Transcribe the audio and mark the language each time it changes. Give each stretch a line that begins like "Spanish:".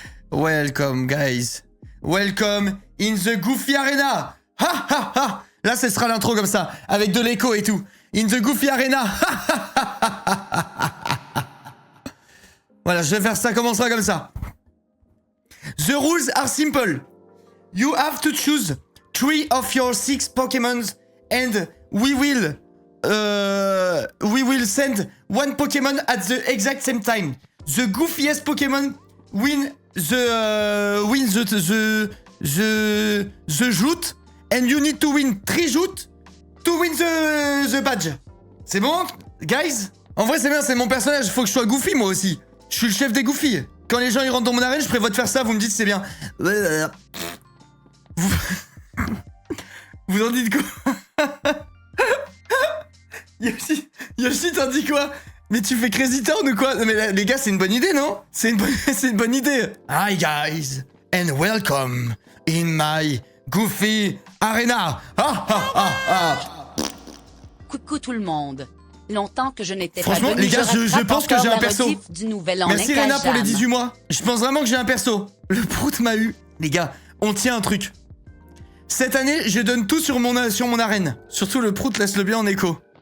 English: Welcome guys. Welcome in the Goofy Arena. Ha ha ha.
French: Là, ce sera l'intro comme ça, avec de l'écho et tout.
English: In the Goofy Arena.
French: Voilà, je vais faire ça, comment ça, comme ça.
English: The rules are simple. You have to choose 3 of your 6 Pokémon and we will send 1 Pokémon at the exact same time. The goofiest Pokémon win the joute, and you need to win 3 joutes to win the badge.
French: C'est bon, guys? En vrai, c'est bien, c'est mon personnage, faut que je sois Goofy moi aussi. Je suis le chef des Goofy. Quand les gens ils rentrent dans mon arène, je prévois de faire ça, vous me dites si c'est bien. Vous en dites quoi? Yoshi, t'en dis quoi? Mais tu fais Crazy Town ou quoi? Non mais les gars, c'est une bonne idée, non? C'est une bonne idée.
English: Hi guys, and welcome in my Goofy Arena. Ah ah ah ah.
French: Coucou tout le monde. Longtemps que je n'étais pas Franchement, venu, les gars, je pense que j'ai un perso. Du nouvel an Merci Rena pour les Jam. 18 mois. Je pense vraiment que j'ai un perso. Le prout m'a eu. Les gars, on tient un truc. Cette année, je donne tout sur mon arène. Surtout le prout, laisse-le bien en écho.